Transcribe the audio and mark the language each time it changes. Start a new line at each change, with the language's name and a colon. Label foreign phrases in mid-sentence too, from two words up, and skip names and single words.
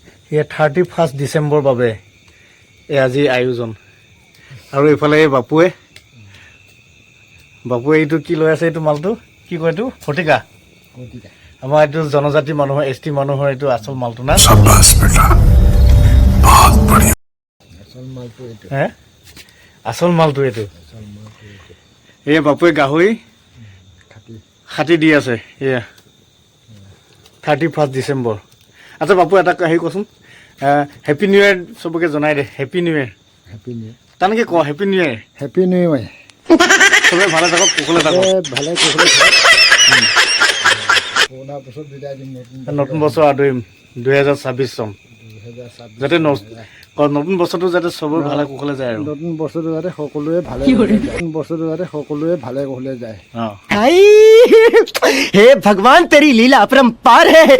Assamese: এয়া 31 ডিচেম্বৰ বাবে আজি আয়োজন আৰু এইফালে বাপুৱে এইটো কি লৈ আছে এইটো মালটো কি কয় এইটো ফটিকা আমাৰ এইটো জনজাতি মানুহৰ এছটি মানুহৰ এইটো আচল মালটো না
Hindi: शाबाश बेटा बहुत बढ़िया
Assamese: আচল মালটো এইটো এয়া বাপুৱে গাহৰি খাটি দি আছে এয়া 31 ডিচেম্বৰ আচ্ছা বাপু এটা হেৰি কচোন
English: Happy New Year
Assamese: চবকে জনাই দে
English: Happy New Year
Assamese: তেনেকৈ ক
English: Happy New Year Happy New Year
Assamese: চবে ভালে থাকক কুশলে থাকক ভালে কুশলে থাকক পুৰণা বছৰ বিদায় দিম নতুন বছৰ আদৰিম 2026 চন যাতে নতুন বছৰটো যাতে চবৰে ভালে কুশলে যায় আৰু নতুন বছৰটো যাতে সকলোৱে ভালে কুশলে যায়
Hindi: हे भगवान तेरी लीला अपरंपार है।